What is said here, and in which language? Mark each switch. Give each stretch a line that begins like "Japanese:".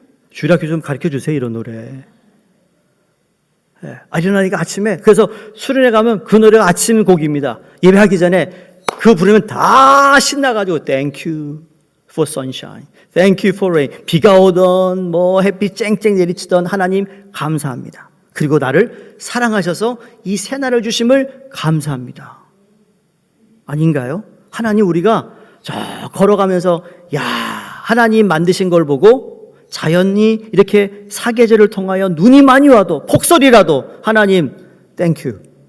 Korean: 주일학교 좀 가르쳐 주세요, 이런 노래. 일어나니까 아침에, 그래서 수련회 가면 그 노래가 아침 곡입니다. 예배하기 전에 그거 부르면 다 신나가지고
English: Thank you for sunshine, Thank you for rain.
Korean: 비가 오던 햇빛 쨍쨍 내리치던 하나님 감사합니다. 그리고 나를 사랑하셔서 이 새날을 주심을 감사합니다. 아닌가요? 하나님 우리가 저 걸어가면서 하나님 만드신 걸 보고 자연이 이렇게 사계절을 통하여 눈이 많이 와도 폭설이라도 하나님 땡큐.